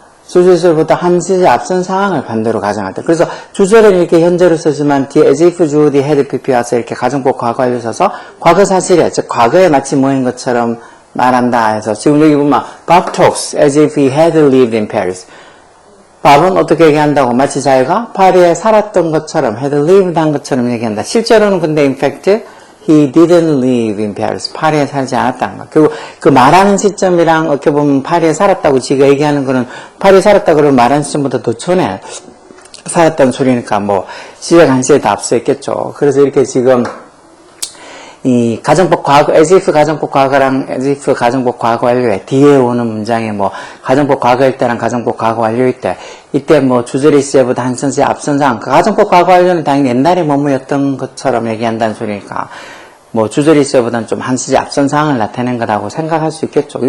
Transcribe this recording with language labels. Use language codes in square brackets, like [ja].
[ko] 주절의 시제보다 한 시제 앞선 상황을 반대로 가정할 때. 그래서 주절에는 이렇게 현재로 쓰지만 뒤에 as if 주어 뒤에 had pp 와서 이렇게 가정법 과거 완료 써서 과거 사실에 즉 과거에 마치 뭐인 것처럼 말한다 해서 지금 여기 보면 [en] Bob talks as if he had lived in Paris. [ko] 밥은 어떻게 얘기한다고? 마치 자기가 파리에 살았던 것처럼, had lived 한 것처럼 얘기한다. 실제로는 근데 [en] in fact, he didn't live in Paris. [ko] 파리에 살지 않았다는 거. 그리고 그 말하는 시점이랑 어떻게 보면 파리에 살았다고 지가 얘기하는 거는 파리에 살았다 그러면 말하는 시점보다 더 전에 살았다는 소리니까 뭐 시작 한 시에 다 앞서 있겠죠. 그래서 이렇게 지금 이 가정법 과거, as if 가정법 과거랑 as if 가정법 과거 완료에 뒤에 오는 문장에 뭐 가정법 과거일 때랑 가정법 과거 완료일 때 이때 뭐 주절의 시제보다 한 선시 앞선 상황 그 가정법 과거 완료는 당연히 옛날에 뭐뭐였던 것처럼 얘기한다는 소리니까 뭐 주절의 시제보다는 좀 한 시제 앞선 상황을 나타낸 거라고 생각할 수 있겠죠.